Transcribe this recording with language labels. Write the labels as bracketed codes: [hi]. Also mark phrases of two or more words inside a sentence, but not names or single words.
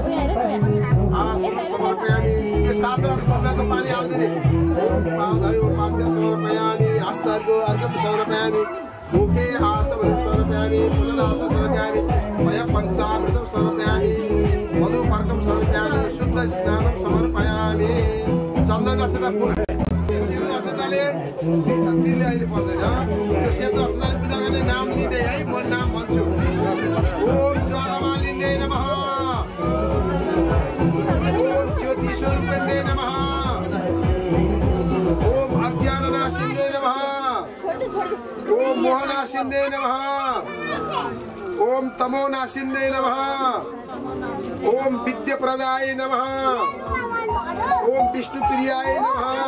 [ne] समर्पयामि यो 7 रस को पानी हाल्दिने [sa] पादयो पाद्य समर्पयामि हस्तको अर्घ्यं समर्पयामि मुखे आचमनं समर्पयामि पुनरास समर्पयामि मय पञ्चामृतं समर्पयामि मधुपर्कं समर्पयामि शुद्ध स्नानं समर्पयामि [ne] चन्दन अक्षता फुल सेतो अक्षताले तिले अहिले पर्दैन त्यो सेतो अक्षताले पूजा गर्ने नाम लिँदै है म नाम भन्छु [sa] ओम ज्वालामालिन्ये नमः ओम ज्योतिस्वरूपिण्ये नमः ओम अज्ञाननाशिन्ये नमः ओम मोहनाशिन्ये नमः ओम तमोनाशिन्ये नमः ओम विद्याप्रदाय नमः ओम विष्णुप्रियाय नमः